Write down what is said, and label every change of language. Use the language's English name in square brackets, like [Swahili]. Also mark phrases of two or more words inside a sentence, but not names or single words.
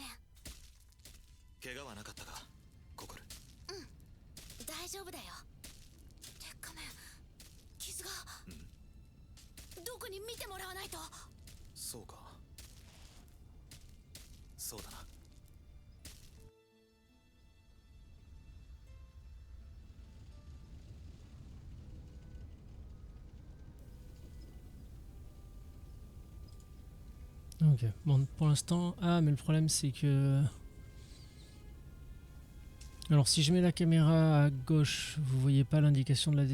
[Japanese] 怪我はなかったか、ココル。大丈夫だよ。鉄仮面、傷が。どこに見てもらわないと。そうか、そうだな。 [French] Ok, bon, pour l'instant... Ah, mais le problème, c'est que... Alors, si je mets la caméra à gauche, vous voyez pas l'indication de la...